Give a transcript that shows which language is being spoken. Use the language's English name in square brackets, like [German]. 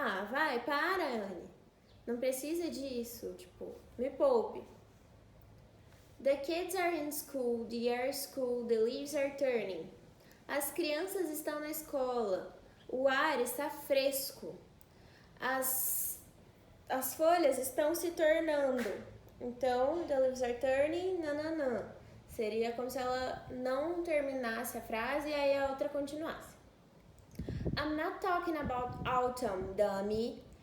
[Portuguese] Vai, para, Annie. Não precisa disso, me poupe. [English] The kids are in school, the air is cool, the leaves are turning. [Portuguese] As crianças estão na escola, o ar está fresco, as folhas estão se tornando. Então, [English] the leaves are turning, [Portuguese] nananã. Seria como se ela não terminasse a frase e aí a outra continuasse. [English] I'm not talking about autumn, dummy.